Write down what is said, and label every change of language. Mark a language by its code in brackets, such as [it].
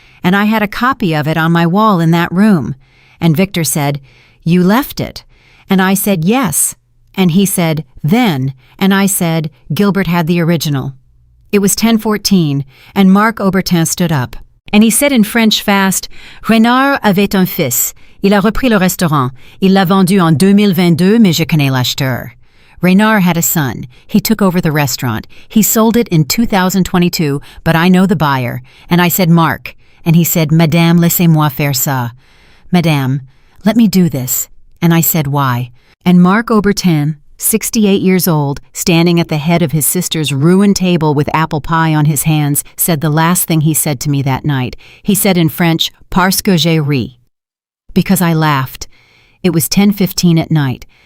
[en] And I had a copy of it on my wall in that room. And Victor said, you left it. And I said, yes. And he said, then. And I said, Gilbert had the original. It was 10:14, and Marc Aubertin stood up. And he said in French fast, [fr] Renard avait un fils. Il a repris le restaurant. Il l'a vendu en 2022, mais je connais l'acheteur. [en] Renard had a son. He took over the restaurant. He sold it in 2022, but I know the buyer. And I said, Marc. And he said, [fr] Madame, laissez-moi faire ça. [en] Madame, let me do this. And I said, why? And Marc Aubertin, 68 years old, standing at the head of his sister's ruined table with apple pie on his hands, said the last thing he said to me that night. He said in French, [fr] parce que j'ai ri. [en] Because I laughed. It was 10:15 at night,